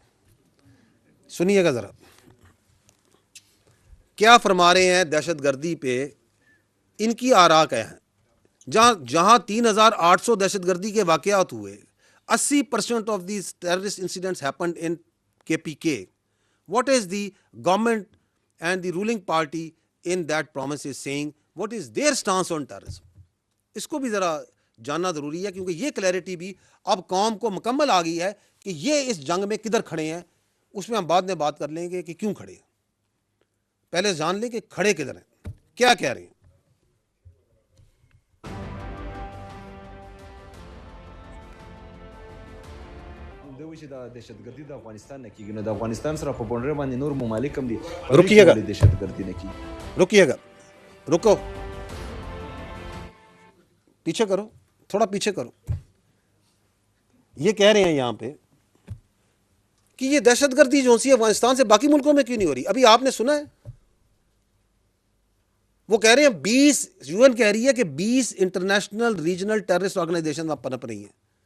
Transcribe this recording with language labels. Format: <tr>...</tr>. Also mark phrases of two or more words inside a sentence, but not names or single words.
<ur>سنیے گا ذرا کیا فرما رہے ہیں دہشتگردی پہ، ان کی آرا کیا ہے. جہاں 3,800 دہشتگردی کے واقعات ہوئے,</ur> <en>80% of these terrorist incidents happened in KPK. What is the government and the ruling party in that province is saying? What is their stance on terrorism?</en> <ur>اس کو بھی ذرا جاننا ضروری ہے، کیونکہ یہ کلیریٹی بھی اب قوم کو مکمل آ گئی ہے کہ یہ اس جنگ میں کدھر کھڑے ہیں. اس میں ہم بعد میں بات کر لیں گے کہ کیوں کھڑے ہیں، پہلے جان لیں کہ کھڑے کدھر ہیں، کیا کہہ رہے ہیں.</ur> <ps>دوی چې د دهشتګردي د افغانستان نه کیږي، نو د افغانستان سره په بونډره باندې نور ممالک هم دي</ps> <ur>رکیے گا</ur> <ps>دهشتګردي نه کیږي।</ps> <ur>رکیے گا رکو، پیچھے کرو، تھوڑا پیچھے کرو. یہ کہہ رہے ہیں یہاں پہ کہ یہ دہشتگردی جو سی افغانستان سے باقی ملکوں میں کیوں نہیں ہو رہی. ابھی آپ نے سنا ہے وہ کہہ رہے ہیں 20 UN کہہ رہی ہے کہ 20</ur> <en>international regional terrorist organization</en> <ur>وہاں پنپ رہی ہیں.</ur>